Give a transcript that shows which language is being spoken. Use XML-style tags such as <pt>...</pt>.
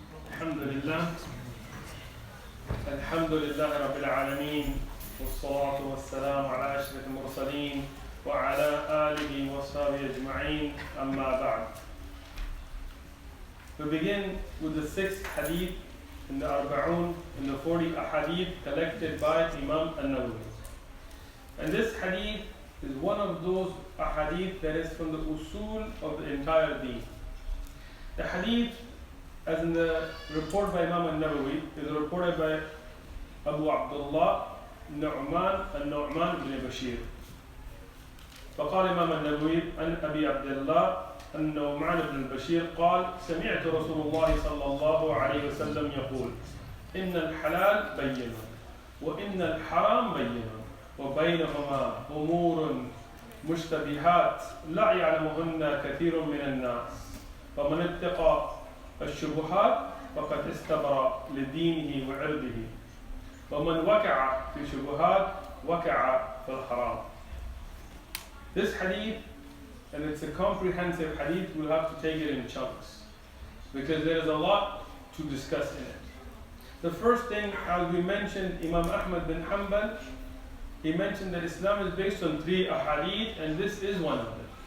<ar>الحمد لله الحمد لله رب العالمين والصلاة والسلام على أشرف المرسلين وعلى آله وصحبه أجمعين أما بعد.</ar> <en>We begin with the 6th hadith in the Arba'un, in the 40 hadith collected by Imam An-Nawawi. And this hadith is one of those hadith that is from the usul of the entire deen. The hadith, as in the report by Imam An-Nawawi, is reported by Abu Abdullah النعمان بن بشير.</en> <ar>فقال الإمام النووي عن أبي عبد الله النعمان بن بشير قال: سمعت رسول الله صلى الله عليه وسلم يقول: إن الحلال بين وإن الحرام بين وبينهما أمور مشتبهات لا يعلمهن كثير من الناس فمن اتقى الشبهات فقد استبرأ لدينه وعرضه ومن وقع في شبهات وقع في الحرام.</ar> <en>This hadith, and it's a comprehensive hadith, we'll have to take it in chunks because there is a lot to discuss in it. The first thing, as we mentioned, Imam Ahmad bin Hanbal, he mentioned that Islam is based on 3 ahadith, and this is one of them.</en>